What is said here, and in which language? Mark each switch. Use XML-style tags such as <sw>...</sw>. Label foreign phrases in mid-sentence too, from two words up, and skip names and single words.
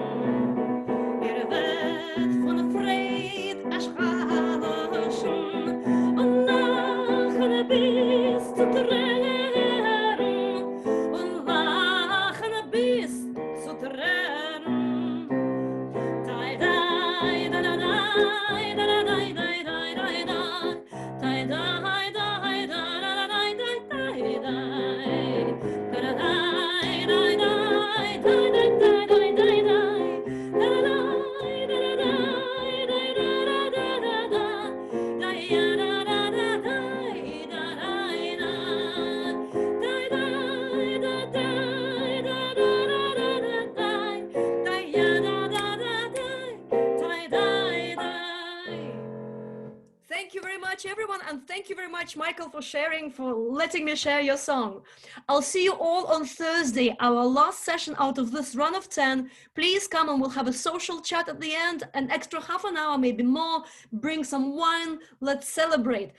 <de>Ihr wird von Fried erschallen und lachen bis zu Tränen und lachen bis zu Tränen. Dai dai da da dai da da dai dai dai dai dai dai dai dai dai dai dai da da dai dai dai dai dai dai dai da da dai da da dai dai da da da da dai ya da da da dai da dai da dai dai da dai da da da da dai dai ya da da da dai dai dai dai.</de> <en>Thank you very much, everyone, and thank you very much, Michael, for sharing, for letting me share your song. I'll see you all on Thursday, our last session out of this run of 10. Please come and we'll have a social chat at the end, an extra half an hour, maybe more. Bring some wine. Let's celebrate.</en>